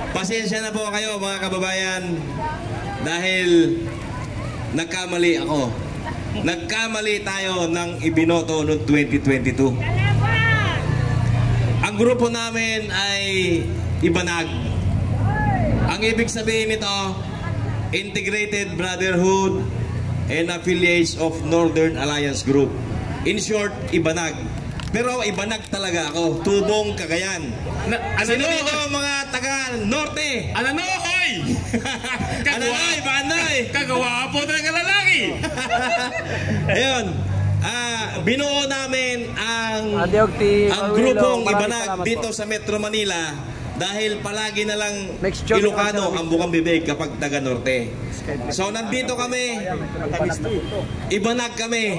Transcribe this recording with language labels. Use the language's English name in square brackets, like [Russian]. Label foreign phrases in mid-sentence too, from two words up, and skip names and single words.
[Filipino] Pasensya na po kayo mga kababayan dahil nagkamali ako. Nagkamali tayo ng ibinoto noong 2022. Ang grupo namin ay Ibanag. Ang ibig sabihin nito, [English] Integrated Brotherhood and Affiliates of Northern Alliance Group. In short, [Filipino] Ibanag. Pero Ibanag talaga ako, Tubong, Cagayan. Sino dito mga taga-norte? Ananoy! Ananoy, Banoy! Kagawapo talaga lalaki! Ayun, binuo namin ang grupong Ibanag dito sa Metro Manila dahil palagi na lang Ilocano ang bukang bibig kapag taga-norte. So nandito kami, Ibanag kami.